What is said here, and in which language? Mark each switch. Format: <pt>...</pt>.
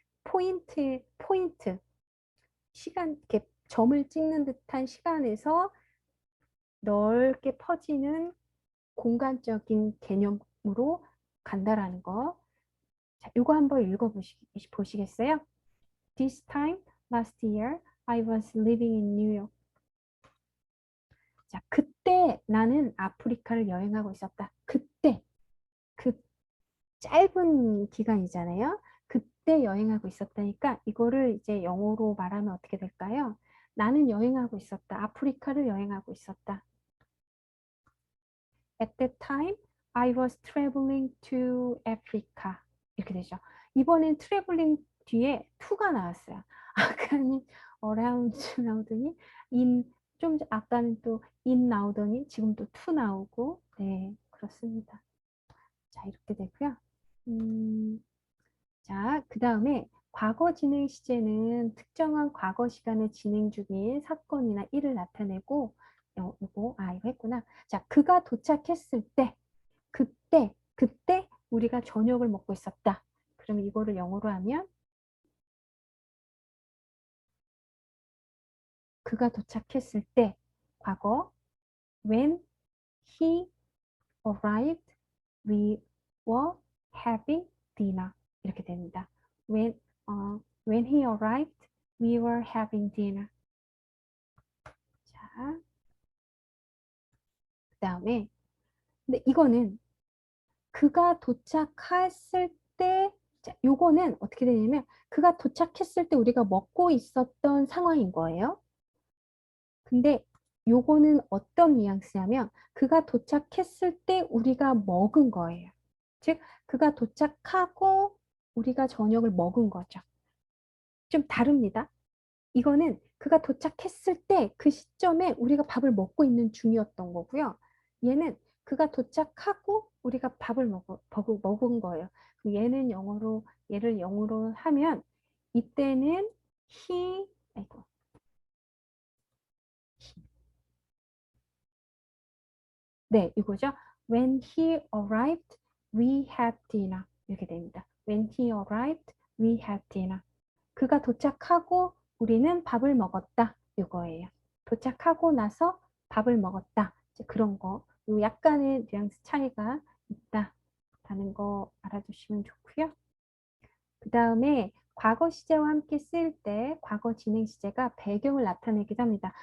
<ko>포인트, 시간, 이렇게 점을 찍는 듯한 시간에서 넓게 퍼지는 공간적인 개념으로 간다라는 거. 자, 이거 한번 읽어보시겠어요?</ko> <en>This time last year, I was living in New York.</en> <ko>자, 그때 나는 아프리카를 여행하고 있었다. 그때, 그 짧은 기간이잖아요. 그때 여행하고 있었다니까 이거를 이제 영어로 말하면 어떻게 될까요? 나는 여행하고 있었다. 아프리카를 여행하고 있었다.</ko> <en>At that time, I was traveling to Africa.</en> <ko>이렇게 되죠. 이번엔 traveling 뒤에 to가 나왔어요. 아까는 around 나오더니 좀 아까는 또 in 나오더니 지금 또 to 나오고 네, 그렇습니다. 자, 이렇게 되고요. 자, 그 다음에 과거 진행 시제는 특정한 과거 시간에 진행 중인 사건이나 일을 나타내고 이거 했구나. 자, 그가 도착했을 때 그때 우리가 저녁을 먹고 있었다. 그럼 이거를 영어로 하면 그가 도착했을 때 과거</ko> <en>when he arrived we were having dinner</en> <ko>이렇게 됩니다.</ko> <en>When he arrived we were having dinner.</en> <ko>자, 그 다음에 근데 이거는 그가 도착했을 때 자, 요거는 어떻게 되냐면 그가 도착했을 때 우리가 먹고 있었던 상황인 거예요. 근데 요거는 어떤 뉘앙스냐면 그가 도착했을 때 우리가 먹은 거예요. 즉 그가 도착하고 우리가 저녁을 먹은 거죠. 좀 다릅니다. 이거는 그가 도착했을 때 그 시점에 우리가 밥을 먹고 있는 중이었던 거고요. 얘는 그가 도착하고 우리가 밥을 먹은 거예요. 얘를 영어로 하면 이때는 아이고, 네, 이거죠.</ko> <en>When he arrived, we had dinner.</en> <ko>이렇게 됩니다.</ko> <en>When he arrived, we had dinner.</en> <ko>그가 도착하고 우리는 밥을 먹었다. 이거예요. 도착하고 나서 밥을 먹었다. 이제 그런 거. 요 약간의 뉘앙스 차이가 있다라는 거 알아두시면 좋고요. 그 다음에 과거 시제와 함께 쓰일 때 과거 진행 시제가 배경을 나타내기도 합니다.</ko>